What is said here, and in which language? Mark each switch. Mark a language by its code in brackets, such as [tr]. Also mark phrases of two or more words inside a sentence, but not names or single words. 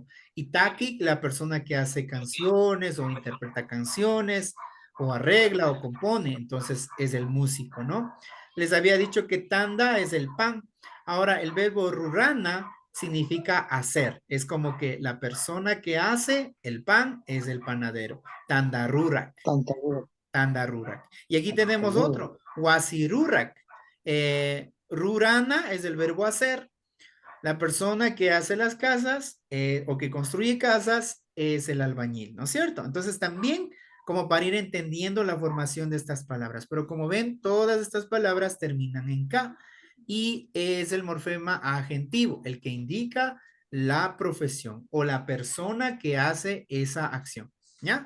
[es] Y Taki, la persona que hace canciones o interpreta canciones o arregla o compone, entonces es el músico, ¿no? Les había dicho que Tanda es el pan. Ahora, el verbo rurana significa hacer. Es como que la persona que hace el pan es el panadero. [qu] Tanda rurak. Tanta Tanda rurak. [es] Y aquí tenemos otro, wasirurak. Rurana es el verbo hacer. La persona que hace las casas o que construye casas es el albañil, ¿no es cierto? Entonces también como para ir entendiendo la formación de estas palabras. Pero como ven, todas estas palabras terminan en K y es el morfema agentivo, el que indica la profesión o la persona que hace esa acción, ¿ya?